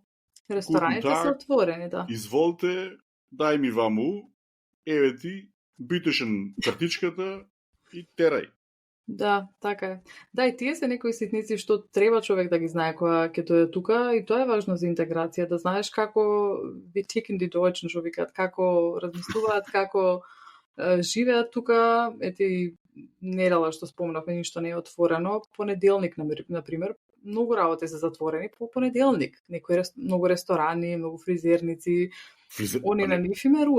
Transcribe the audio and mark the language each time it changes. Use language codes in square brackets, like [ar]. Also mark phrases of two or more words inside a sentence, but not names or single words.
[mk] Рестораните се отворени, да. Изволте, дај ми ваму, еве ти, битешен картичката и терај. Да, така е. Да, и тие се некои ситници што треба човек да ги знае кога ќе дојде тука и тоа е важно за интеграција, да знаеш како ви [de] ticken die Deutschen, [mk] што викаат, како размислуваат, како живеат тука. Ети недела што спомнавме, ништо не е отворено. Понеделник, например, многу работи се затворени по понеделник. Многу ресторани, многу фризерници. Они на нив им е руета.